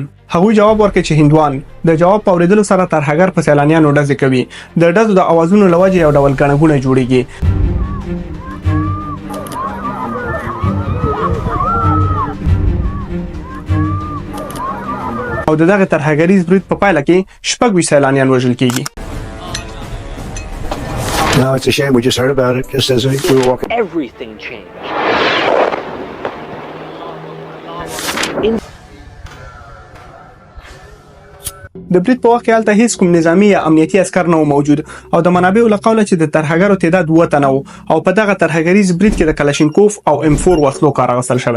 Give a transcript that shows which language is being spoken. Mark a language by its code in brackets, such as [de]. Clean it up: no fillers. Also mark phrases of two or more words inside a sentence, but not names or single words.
[ps] هغوی جواب ورکړي چې هندوان. د جواب په اورېدلو سره ترهګر په سیلانیانو ډزې کوي. د ډزو د اوازونو له وجې یو ډول ګڼه ګوڼه جوړیږي. او دغه ترهګریز برید په پایله کې 26 سیلانیان وژل کیږي. [en] No, it's a shame. We just heard about it just as we were walking. Everything changed. [ps] د برید په وخت کې هلته هیڅ کوم نظامی یا امنیتي عسکر نه موجود او د منابعو له قوله چې د ترهګرو تعداد 2 تنه او په دغه ترهګریز برید کې د کلاشینکوف او M4 وسلو کار اخیستل شوی.